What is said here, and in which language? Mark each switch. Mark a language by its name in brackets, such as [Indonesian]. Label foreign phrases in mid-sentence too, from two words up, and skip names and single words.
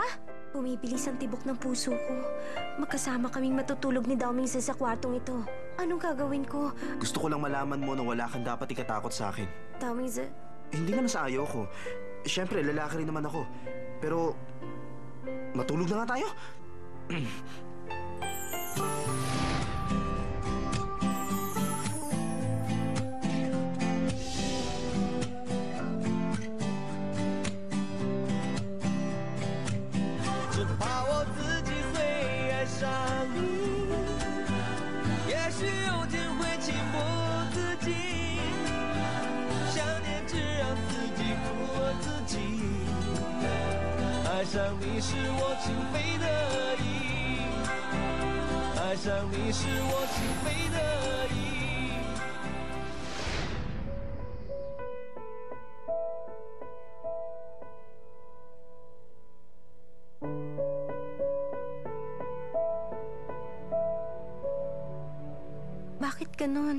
[Filipino] Bumibilis ang tibok ng puso ko. Magkasama kaming matutulog ni Daomingse sa kwartong ito. Anong gagawin ko? Gusto ko lang malaman mo na wala kang dapat ikatakot sa akin. Daomingse, Hindi naman sa ayaw ko. Siyempre, lalaki rin naman ako. Pero, matulog na nga tayo. [Chinese] 只怕我自己会爱上你，也许有天会情不自禁，想念只让自己苦了自己。爱上你是我情非得已，爱上你是我情非得已。 [Filipino] bakit ganon?